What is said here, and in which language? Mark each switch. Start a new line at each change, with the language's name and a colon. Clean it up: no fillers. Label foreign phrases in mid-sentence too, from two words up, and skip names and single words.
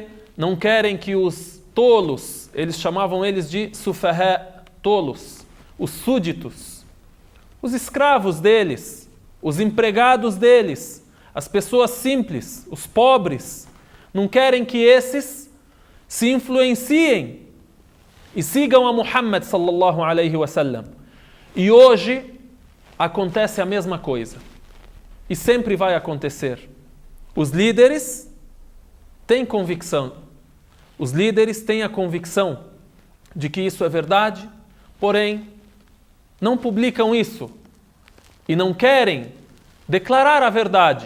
Portuguese: Não querem que os tolos, eles chamavam eles de sufahá, tolos, os súditos, os escravos deles, os empregados deles, as pessoas simples, os pobres, não querem que esses se influenciem e sigam a Muhammad
Arabic: صلى الله عليه وسلم.
Portuguese: E hoje acontece a mesma coisa. E sempre vai acontecer. Os líderes têm convicção. Os líderes têm a convicção de que isso é verdade, porém, não publicam isso e não querem declarar a verdade.